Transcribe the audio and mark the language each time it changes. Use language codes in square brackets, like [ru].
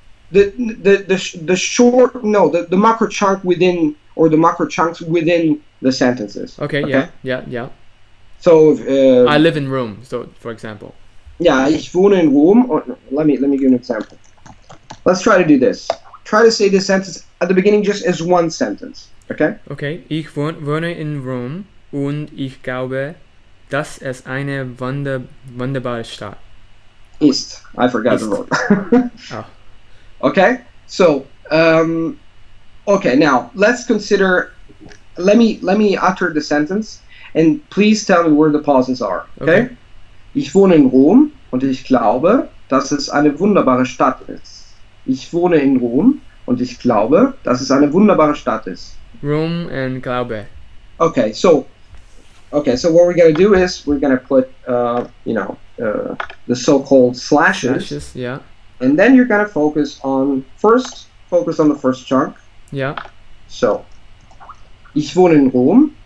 [en] The short, no, the macro chunk within, or the macro chunks within the sentences. Okay. Yeah. So I live in Rome. So, for example. [de] Yeah, ich wohne in Rom. [en] Let me give you an example. Let's try to do this. Try to say this sentence at the beginning just as one sentence. Okay? Okay. [de] Ich wohne in Rom und ich glaube, dass es eine wunderbare Stadt [en] ist. I forgot the word. Oh. Okay? So, Okay, now let's consider. Let me utter the sentence, and please tell me where the pauses are. Okay? [de] Ich wohne in Rom und ich glaube, dass es eine wunderbare Stadt ist. Ich wohne in Rom und ich glaube, dass es eine wunderbare Stadt ist. [en] Rom and glaube. Okay, so what we're gonna do is we're gonna put the so-called slashes. Yeah. And then you're gonna focus on the first chunk. Yeah. [de] So, ich wohne in Rom.